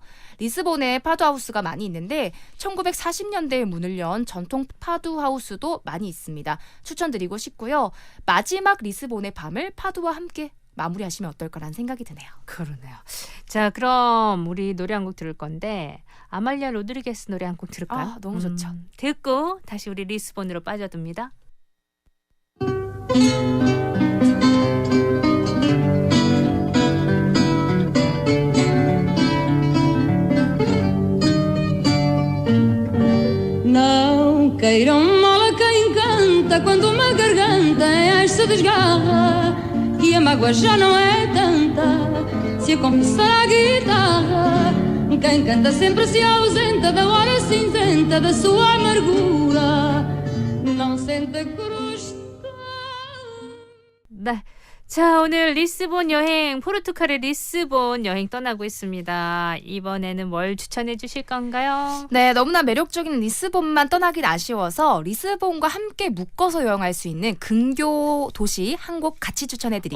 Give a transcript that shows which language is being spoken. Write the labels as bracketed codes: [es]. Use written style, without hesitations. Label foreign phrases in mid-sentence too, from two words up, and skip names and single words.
[ko] 리스본에 파도 하우스가 많이 있는데 1940년대에 문을 연 전통 파도 하우스도 많이 있습니다. 추천드리고 싶고요. 마지막 리스본의 밤을 파도와 함께 마무리하시면 어떨까라는 생각이 드네요. 그러네요. 자, 그럼 우리 노래 한 곡 들을 건데 아말리아 로드리게스 노래 한 곡 들을까요? 아, 너무 좋죠. 듣고 다시 우리 리스본으로 빠져듭니다. [pt] Não queiram mal a quem canta quando uma garganta se desgarra e a mágoa já não é tanta se a confessar à guitarra. Quem canta sempre se ausenta da hora cinzenta da sua amargura. Não sente cruz. [ko] 네. 자, 오늘 리스본 여행, 포르투갈의 리스본 여행 떠나고 있습니다. 이번에는 뭘 추천해 주실 건가요? 네, 너무나 매력적인 리스본만 떠나긴 아쉬워서 리스본과 함께 묶어서 여행할 수 있는 근교 도시 한 곳 같이 추천해 드릴게요.